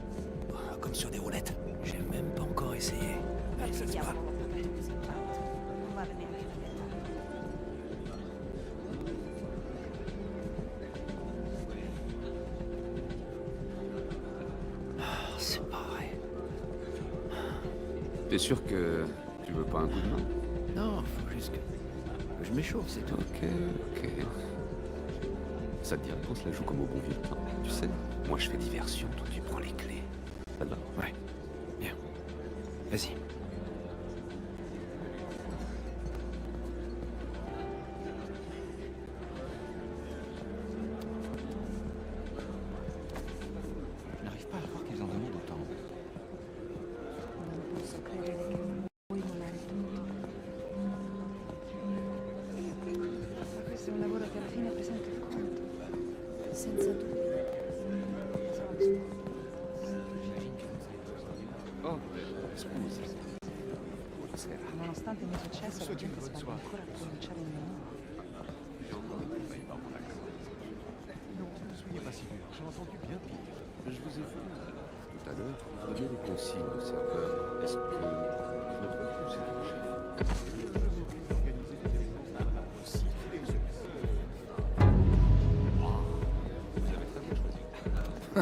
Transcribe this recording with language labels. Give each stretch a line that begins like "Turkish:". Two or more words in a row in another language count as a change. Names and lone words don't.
French: Comme sur des roulettes. J'ai même pas encore essayé.
Italian: trovare neanche la mia età.
French: C'est pas vrai. T'es sûr que tu veux pas un coup de main? Non, faut juste que je m'échauffe, c'est tout. Ok. Ça te dirait qu'on se la joue comme au bon vieux temps? Tu sais, moi je fais diversion, toi tu prends les clés. Ça te va? Ouais. Bien. Vas-y. Je n'arrive pas à croire qu'ils en demandent autant.
Italian: Non posso credere che vuoi mollare tutto. Ma questo è un lavoro che alla fine presenta il conto. Senza dubbio. Oh, scusa. Nonostante il mio successo, la gente sbaglia ancora a cominciare di nuovo.
French: Ne soyez pas si dur, j'ai entendu bien pire. Je vous ai vu tout à l'heure donner des consignes au serveur. Est-ce que je me trompe ou c'est ton chef? Vous avez très bien choisi.